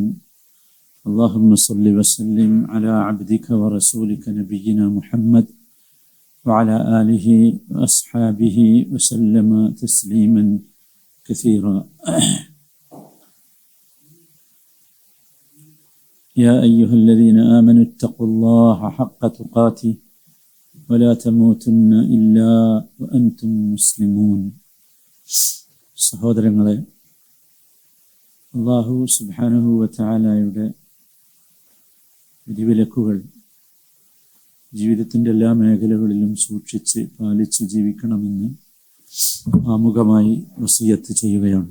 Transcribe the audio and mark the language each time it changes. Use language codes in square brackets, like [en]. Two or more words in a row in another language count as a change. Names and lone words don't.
[ar] اللهم صل وسلم على عبدك ورسولك نبينا محمد وعلى آله وأصحابه وسلم تسليما كثيرا. يا أيها الذين آمنوا اتقوا الله حق تقاته ولا تموتن إلا وأنتم مسلمون. [ml] സഹോദരങ്ങളെ, [ar] الله سبحانه وتعالى [ml] വിധിവിലക്കുകൾ ജീവിതത്തിൻ്റെ എല്ലാ മേഖലകളിലും സൂക്ഷിച്ച് പാലിച്ച് ജീവിക്കണമെന്ന് ആമുഖമായി വസിയത്ത് ചെയ്യുകയാണ്.